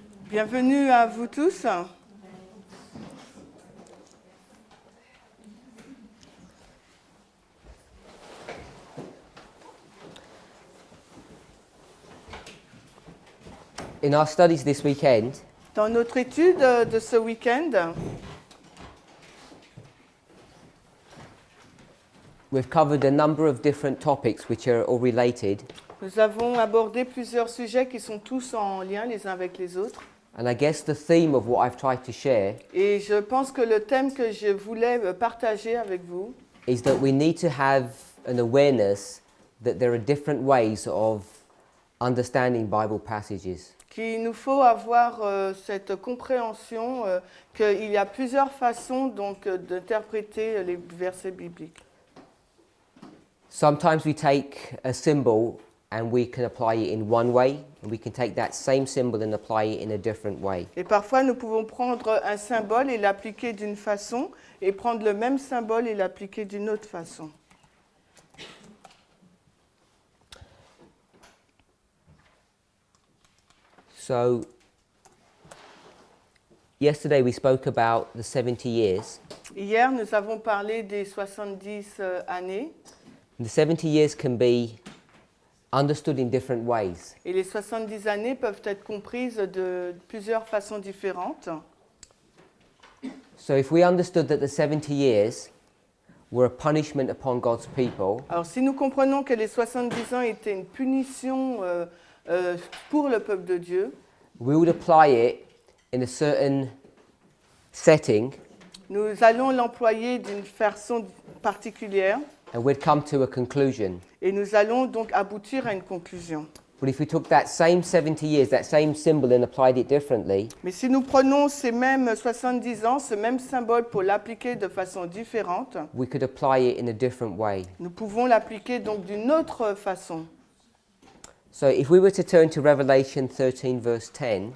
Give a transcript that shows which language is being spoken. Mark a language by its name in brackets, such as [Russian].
[French] Bienvenue à vous tous. [English] In our studies this weekend, [French] Dans notre étude de ce week-end, [English] we've covered a number of different topics which are all related. [French] nous avons abordé plusieurs sujets qui sont tous en lien les uns avec les autres. [English] And I guess the theme of what I've tried to share [French] Et je pense que le thème que je voulais partager avec vous, [English] is that we need to have an awareness that there are different ways of understanding Bible passages. [French] qu'il nous faut avoir cette compréhension qu'il y a plusieurs façons donc d'interpréter les versets bibliques. [English] Sometimes we take a symbol and we can apply it in one way, and we can take that same symbol and apply it in a different way. [French] Et parfois, nous pouvons prendre un symbole et l'appliquer d'une façon, et prendre le même symbole et l'appliquer d'une autre façon. [English] So, yesterday we spoke about the 70 years. [French] Hier, nous avons parlé des 70 années, [English] The 70 years can be understood in different ways. [French] et les 70 années peuvent être comprises de plusieurs façons différentes. [English] So, if we understood that the 70 years were a punishment upon God's people, [French] Alors, si nous comprenons que les 70 ans étaient une punition pour le peuple de Dieu, [English] we would apply it in a certain setting, [French] nous allons l'employer d'une façon particulière, [English] and we'd come to a conclusion. [French] et nous allons donc aboutir à une conclusion. [English] But if we took that same 70 years, that same symbol, and applied it differently, [French] Mais si nous prenons ces mêmes 70 ans, ce même symbole pour l'appliquer de façon différente, [English] we could apply it in a different way. [French] nous pouvons l'appliquer donc d'une autre façon. [English] So if we were to turn to Revelation 13, verse 10,